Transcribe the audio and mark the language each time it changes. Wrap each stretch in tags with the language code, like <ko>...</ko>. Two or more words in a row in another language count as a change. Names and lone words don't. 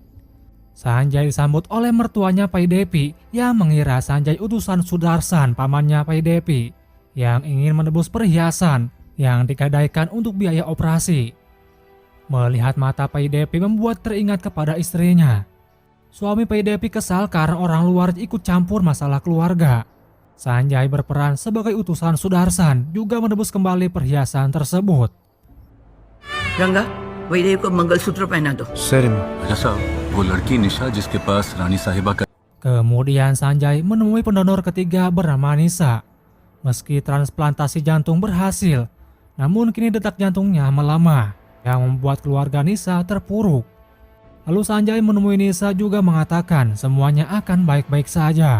<id>Sanjay disambut oleh mertuanya Pai Devi yang mengira Sanjay utusan Sudarsan pamannya Pai Devi yang ingin menebus perhiasan yang digadaikan untuk biaya operasi. Melihat mata Pai Devi membuat teringat kepada istrinya. Suami Pai Devi kesal karena orang luar ikut campur masalah keluarga. Sanjay berperan sebagai utusan Sudarsan juga menebus kembali perhiasan tersebut.</id> <hi>रंगा वैदेव को मंगलसूत्र पहना दो। साहब वो लड़की निशा जिसके पास रानी साहिबा का</hi> <id>Kemudian Sanjay menemui pendonor ketiga bernama Nisa. Meski transplantasi jantung berhasil, namun kini detak jantungnya melemah yang membuat keluarga Nisa terpuruk. Lalu Sanjay menemui Nisa juga mengatakan semuanya akan baik-baik saja.</id>